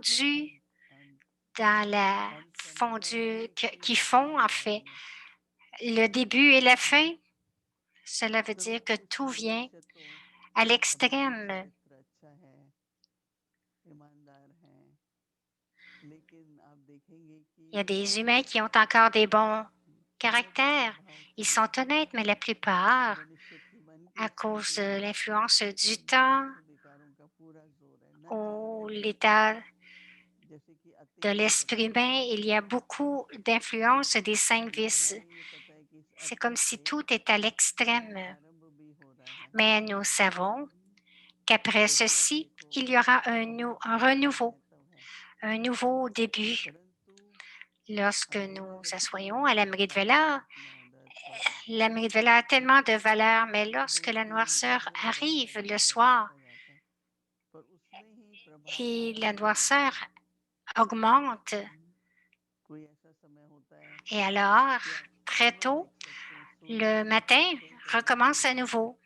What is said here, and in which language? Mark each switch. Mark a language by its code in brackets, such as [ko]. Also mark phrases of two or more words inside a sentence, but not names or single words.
[fr] fondu [hi] अंत, [fr] dans la [hi] अंत का मतलब है [fr] fondue [hi] कि [fr] qui [hi] सब कुछ [fr] fond en [hi] जुड़ा [fr] fait. [hi] हुआ है। [fr] Le début et la fin, cela veut dire que [hi] कुछ [fr] tout vient [hi] मनुष्य तो [fr] à [hi] अभी भी [fr] l'extrême. [hi] चरित्र अच्छा है, ईमानदार है, लेकिन आप देखेंगे कि [fr] Il y a des humains qui ont encore des bons [hi] बहुत [fr] caractères. [hi] प्रभाव [fr] Ils [hi] से [fr] sont honnêtes, mais la plupart, [hi] मनुष्य की मन की [fr] à cause [hi] स्थिति [fr] de [hi] है [fr] l'influence [hi] कि [fr] du [hi] उनमें [fr] temps [hi] बाह्य विकारों का पूरा जोर है, न [fr] ou [hi] चाहते हुए भी। [fr] l'état [hi] जैसे कि [fr] de [hi] अति [fr] l'esprit [hi] आसक्ति, [fr] humain, il y a beaucoup d'influence des cinq [hi] लेकिन [fr] vices. [hi] हमें ये पता है कि इस [fr] C'est [hi] अति [fr] comme si [hi] से [fr] tout est à l'extrême. [hi] आरंभ भी हो रहा है। [fr] Mais nous savons qu'après ceci, il y aura un renouveau, un nouveau début. Lorsque nous assoyons à l'Amrit Vela, l'Amrit Vela a tellement de valeur, mais lorsque la noirceur arrive le soir et la noirceur augmente, et alors, très tôt, le matin recommence à nouveau.